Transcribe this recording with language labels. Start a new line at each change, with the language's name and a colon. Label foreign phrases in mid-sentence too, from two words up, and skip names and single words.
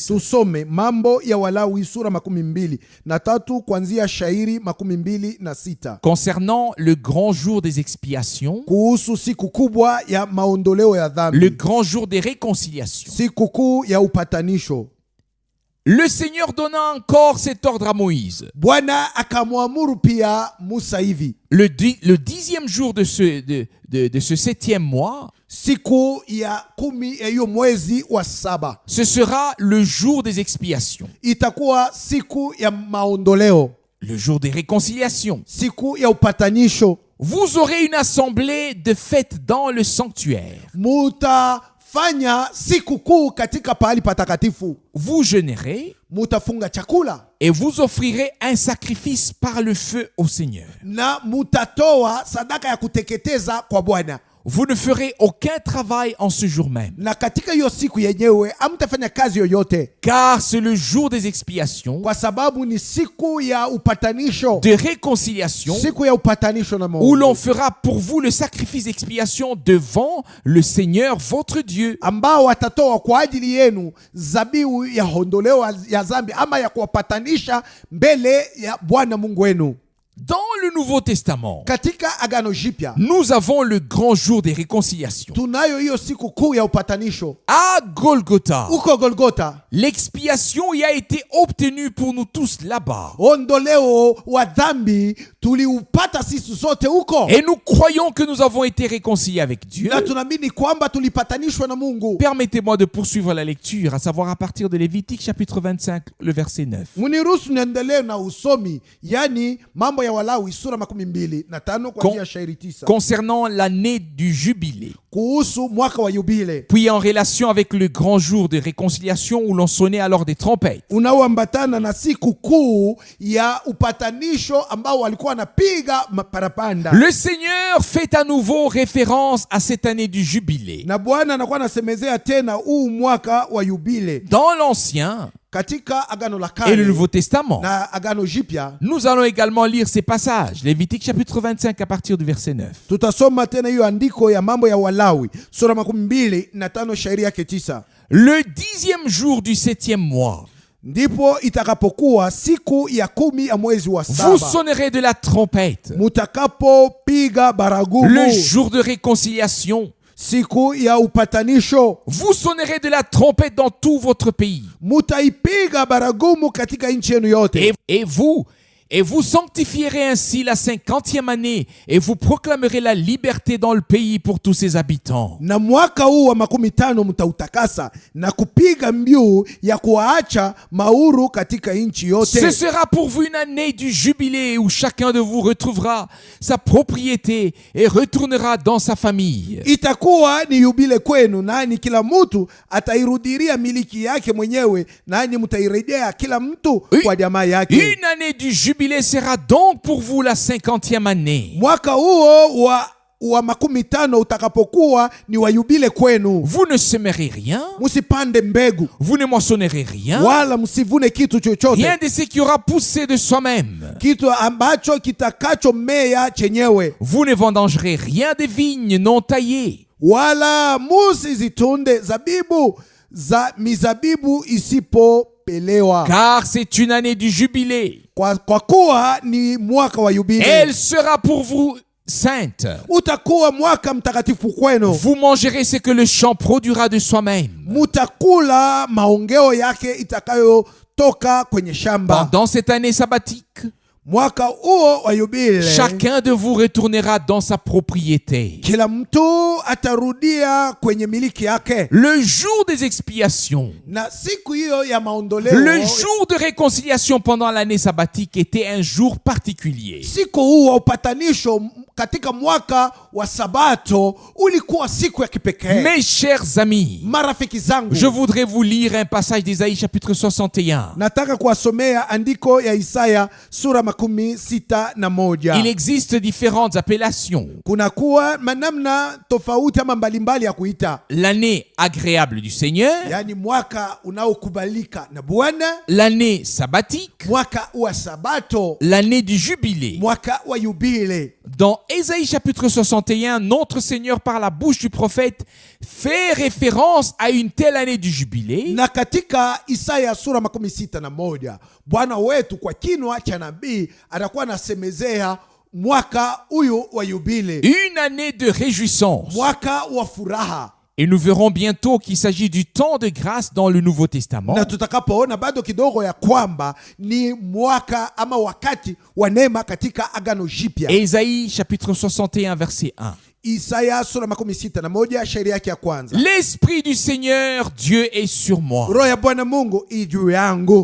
Swahili: Tusome Mambo ya Walawi sura 23 kuanzia shairi 26
French: Concernant le grand jour des expiations,
Swahili: kuhusu siku kubwa ya maondoleo ya
French: le
Swahili: dhambi,
French: grand jour des réconciliations.
Swahili: siku kuu ya upatanisho.
French: Le Seigneur donna encore cet ordre à Moïse.
Swahili: Bwana akamwamuru pia Musa hivi:
French: Le 10e jour de ce 7e mois,
Swahili: siku ya 10 ya hiyo mwezi wa 7
French: ce sera le jour des expiations,
Swahili: itakuwa siku ya maondoleo,
French: le jour des réconciliations.
Swahili: siku ya upatanisho.
French: Vous aurez une assemblée de fêtes dans le sanctuaire.
Swahili: Mutafanya siku kuu katika pahali patakatifu,
French: Vous jeûnerez
Swahili: mutafunga chakula
French: et vous offrirez un sacrifice par le feu au Seigneur.
Swahili: na mutatoa sadaka ya kuteketeza kwa Bwana.
French: Vous ne ferez aucun travail en ce jour même,
Swahili: Na katika hiyo siku yenyewe hamtafanya kazi yoyote,
French: car c'est le jour des expiations,
Swahili: kwa sababu ni siku ya upatanisho,
French: de réconciliation,
Swahili: siku ya upatanisho na
French: où
Swahili: Mungu,
French: l'on fera pour vous le sacrifice d'expiation devant le Seigneur votre Dieu.
Swahili: ambao watatoa kwa ajili yenu zabihu ya ondoleo ya dhambi ama ya kuwapatanisha mbele ya Bwana Mungu wenu.
French: Dans le Nouveau Testament,
Swahili: Katika Agano Jipya
French: nous avons le grand jour des réconciliations.
Swahili: tunayo hiyo siku kuu ya upatanisho
French: À Golgotha,
Swahili: huko Golgota.
French: l'expiation y a été obtenue pour nous tous là-bas.
Swahili: Ondoleo wa dhambi tuliupata sisi sote huko,
French: Et nous croyons que nous avons été réconciliés avec Dieu.
Swahili: na tunaamini kwamba tulipatanishwa na Mungu.
French: Permettez-moi de poursuivre la lecture, à savoir à partir de Lévitique chapitre 25, le verset 9.
Swahili: Muniruhusu niendelee na usomi, yani Mambo ya Walawi sura 25 kuanzia shairi 9,
French: Concernant l'année du jubilé,
Swahili: kuhusu mwaka wa yubile
French: puis en relation avec le grand jour de réconciliation où l'on sonnait alors des trompettes.
Swahili: unaoambatana na siku kuu ya upatanisho ambao walikuwa wanapiga parapanda.
French: Le Seigneur fait à nouveau référence à cette année du jubilé.
Swahili: Na Bwana anakuwa anasemezea tena huu mwaka wa yubile
French: Dans l'Ancien
Swahili: katika Agano la
French: et le
Swahili: Kale
French: Nouveau Testament.
Swahili: na Agano Jipya.
French: Nous allons également lire ces passages. Lévitique chapitre 25 à partir du verset 9.
Swahili: Tutasoma tena hiyo andiko ya Mambo ya Walawi sura 25 shairi yake 9.
French: Le 10e jour du 7e mois,
Swahili: Ndipo itakapokuwa siku ya 10 ya mwezi wa
French: vous
Swahili: 7,
French: sonnerez de la trompette.
Swahili: mutakapopiga baragumu,
French: Le jour de réconciliation,
Swahili: siku ya upatanisho,
French: vous sonnerez de la trompette dans tout votre pays.
Swahili: mutaipiga baragumu katika nchi yenu yote.
French: Et vous sanctifierez ainsi la 50e année et vous proclamerez la liberté dans le pays pour tous ses habitants.
Swahili: Na mwaka huu wa 50 mtautakasa na kupiga mbiu ya kuwaacha mauru katika nchi yote.
French: Ce sera pour vous une année du jubilé où chacun de vous retrouvera sa propriété et retournera dans sa famille.
Swahili: Itakuwa ni yubile kwenu, nani kila mtu atairudiria miliki yake mwenyewe, nani mtairejea kila mtu kwa jamaa yake.
French: Une année du jubilé sera donc pour vous la 50e année.
Swahili: Mwaka huo wa 50 utakapokuwa ni wa yubile kwenu,
French: Vous ne semerez rien,
Swahili: musipande mbegu
French: vous ne moissonnerez rien,
Swahili: wala msivune kitu chochote,
French: rien de ce qui aura poussé de soi-même.
Swahili: kitu ambacho kitakachomea chenyewe,
French: Vous ne vendangerez rien des vignes non taillées.
Swahili: wala musizitunde zabibu za mizabibu isipopelewa,
French: Car c'est une année du jubilé.
Swahili: kwa kuwa ni mwaka wa yubile.
French: Elle sera pour vous sainte.
Swahili: Utakuwa mwaka mtakatifu kwenu.
French: Vous mangerez ce que le champ produira de soi-même.
Swahili: Mutakula maongeo yake itakayotoka kwenye shamba.
French: Pendant cette année sabbatique,
Swahili: Mwaka huo wa yubile,
French: chacun de vous retournera dans sa propriété.
Swahili: kila mtu atarudia kwenye miliki yake.
French: Le jour des expiations,
Swahili: Na siku hiyo ya maondoleo,
French: le jour de réconciliation pendant l'année sabbatique était un jour particulier.
Swahili: siku huu wa upatanisho katika mwaka wa Sabato ulikuwa siku ya kipekee.
French: Mes chers amis,
Swahili: Marafiki zangu,
French: je voudrais vous lire un passage d'Ésaïe chapitre 61.
Swahili: nataka kuwasomea andiko ya Isaya sura 61.
French: Il existe différentes appellations.
Swahili: Kuna kuwa manamna tofauti ama mbalimbali ya kuita,
French: L'année agréable du Seigneur,
Swahili: yani mwaka unaokubalika na Bwana,
French: l'année sabbatique,
Swahili: mwaka wa Sabato,
French: l'année du jubilé.
Swahili: mwaka wa yubile.
French: Dans Ésaïe chapitre 61, notre Seigneur par la bouche du prophète fait référence à une telle année du jubilé.
Swahili: Na katika Isaya sura 61, Bwana wetu kwa kinwa cha nabii atakuwa anasemezea mwaka huyu wa yubile,
French: Une année de réjouissance.
Swahili: mwaka wa furaha.
French: Et nous verrons bientôt qu'il s'agit du temps de grâce dans le Nouveau Testament.
Swahili: Na tutakapoona bado kidogo ya kwamba ni mwaka ama wakati wa neema katika Agano Jipya.
French: Ésaïe chapitre 61 verset 1.
Swahili: Isaya sura 61 shairi yake ya kwanza.
French: L'Esprit du Seigneur Dieu est sur moi,
Swahili: Roho ya Bwana Mungu i juu yangu,